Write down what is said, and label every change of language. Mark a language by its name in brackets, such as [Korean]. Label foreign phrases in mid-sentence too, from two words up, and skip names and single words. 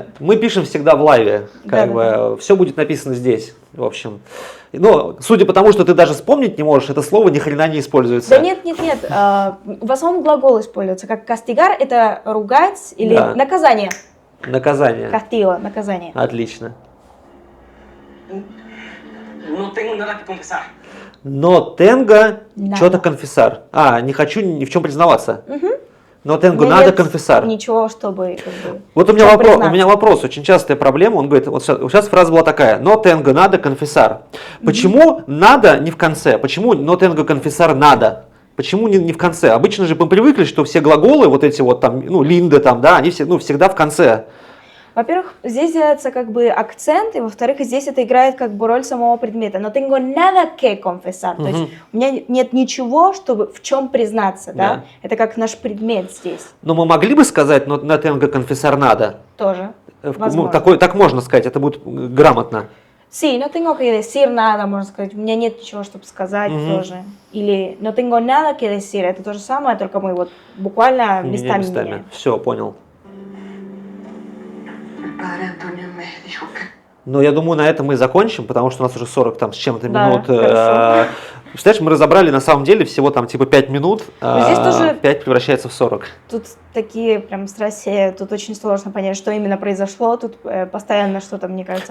[Russian] Мы пишем всегда в лайве, как бы, все будет написано здесь, в общем. Но, судя по тому, что ты даже вспомнить не можешь, это слово ни хрена не используется. Да нет, нет, нет. В основном глагол используется. Как кастигар – это ругать или Да. наказание. Наказание. Кастиго – наказание. Отлично. [Spanish] No tengo nada que confesar. No tengo [Russian] Надо. что-то конфессар. Не хочу ни в чем признаваться. Мгм. [Spanish] No tengo [Russian] Но надо нет конфессар. Ничего, чтобы... как бы, Вот у меня, чем вопрос, у признаться. меня вопрос, очень частая проблема, он говорит, вот сейчас фраза была такая, [Spanish] no tengo nada confesar. [Russian] Почему надо не в конце? Почему [Spanish] no tengo confesar nada? [Russian] Почему не в конце? Обычно же мы привыкли, что все глаголы, вот эти вот там, линды там, да, они все, всегда в конце. Во-первых, здесь делается как бы акцент, и во-вторых, здесь это играет как бы роль самого предмета. [Spanish] Но tengo nada que confesar. [Russian] То есть у меня нет ничего, чтобы в чем признаться, да? Это как наш предмет здесь Но мы могли бы сказать, но [Spanish] no tengo que confesar nada. [Russian] тоже. Ну, Возможно. так можно сказать, это будет грамотно. [Spanish] Sí, no tengo que decir nada, [Russian] можно сказать. У меня нет ничего, чтобы сказать тоже. Или [Spanish] no tengo nada que decir. [Russian] Это то же самое, только мы вот буквально местами меняем. Все, понял. [Spanish] El padre Antonio me dijo que [Russian] Но я думаю, на этом мы и закончим, потому что у нас уже 40 там с чем-то Да, минут. хорошо. Представляешь, мы разобрали на самом деле всего там типа 5 минут, здесь тоже- 5 превращается в 40. Тут такие прям страсти, тут очень сложно понять, что именно произошло, тут постоянно что-то, мне кажется,